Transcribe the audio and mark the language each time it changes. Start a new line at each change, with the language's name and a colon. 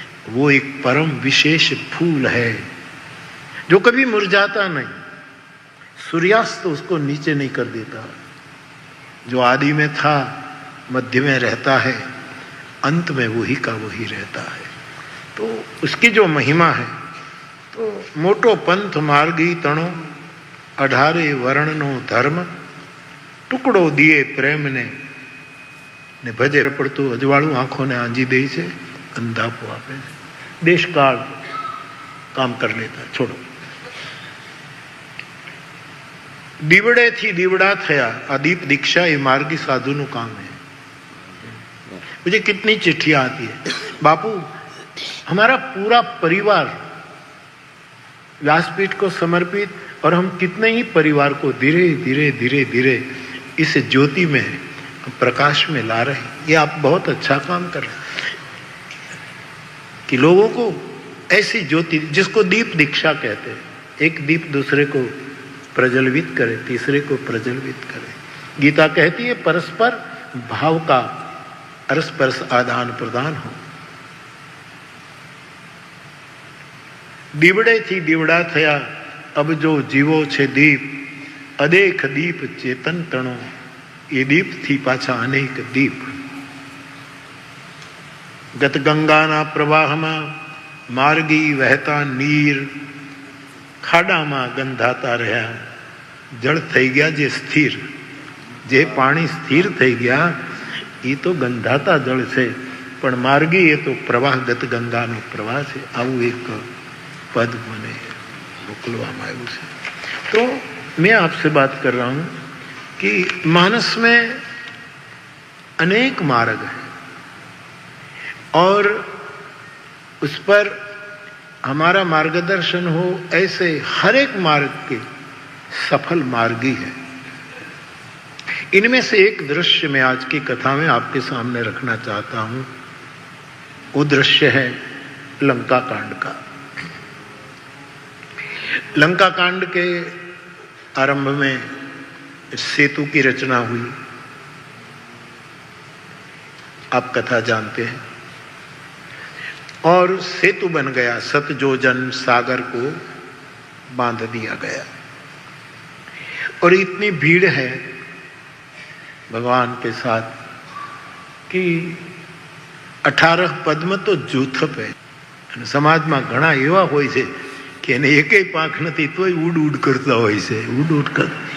Hindi: वो एक परम विशेष फूल है जो कभी मुरझाता नहीं, सूर्यास्त उसको नीचे नहीं कर देता, जो आदि में था, मध्य में रहता है, अंत में वही का वही रहता है। तो उसकी जो महिमा है, तो
Gujarati: मोटो पंथ मार्गी तणो, 18 वर्णनो धर्म, टुकड़ो दिए प्रेम ने, ને ભજે પડતું અજવાળું આંખોને આંજી દે છે, અંધાપો આપે છે. દેશકાળ કામ કરી લેતા, છોડો. દીવડે થી દીવડા થયા, આ દીપ દીક્ષા
Hindi: ये मार्गी साधु
Gujarati: નું
Hindi: काम है. मुझे कितनी चिट्ठियां आती है, बापू हमारा पूरा परिवार व्यासपीठ को समर्पित, और हम कितने ही परिवार को धीरे धीरे धीरे धीरे इस ज्योति में, प्रकाश में ला रहे हैं. ये आप बहुत अच्छा काम कर रहे हैं कि लोगों को ऐसी ज्योति, जिसको दीप दीक्षा कहते हैं, एक दीप दूसरे को प्रज्वलित करे, तीसरे को प्रज्वलित करे. गीता कहती है परस्पर भाव का अरसपरस आदान प्रदान हो.
Gujarati: દીવડે થી દીવડા થયા, અબ જો જીવો છે દીપ, અદેખ દીપ ચેતન તણો, એ દીપ થી પાછા અનેક દીપ. ગત ગંગાના પ્રવાહમાં માર્ગી વહેતા નીર, ખાડામાં ગંધાતા રહ્યા, જળ થઈ ગયા જે સ્થિર. જે પાણી સ્થિર થઈ ગયા એ તો ગંધાતા જળ છે, પણ માર્ગી એ તો પ્રવાહગત ગંગાનો પ્રવાહ છે. આવું એક पद મને મોકલવામાં આવ્યું છે.
Hindi: तो मैं आपसे बात कर रहा हूं कि मानस में अनेक मार्ग है, और उस पर हमारा मार्गदर्शन हो, ऐसे हर एक मार्ग के सफल मार्गी है. इनमें से एक दृश्य मैं आज की कथा में आपके सामने रखना चाहता हूं. वो दृश्य है लंका कांड का. लंका कांड के आरंभ में सेतु की रचना हुई. आप कथा जानते हैं. और सेतु बन गया, सतजोजन सागर को बांध दिया गया. और इतनी भीड़ है भगवान के साथ कि 18 पद्म तो जूथप है. समाज में
Gujarati: घણા એવા હોય છે કે એને એકેય પાંખ નથી તોય ઉડ ઉડ કરતા હોય છે, ઉડ ઉડ કર.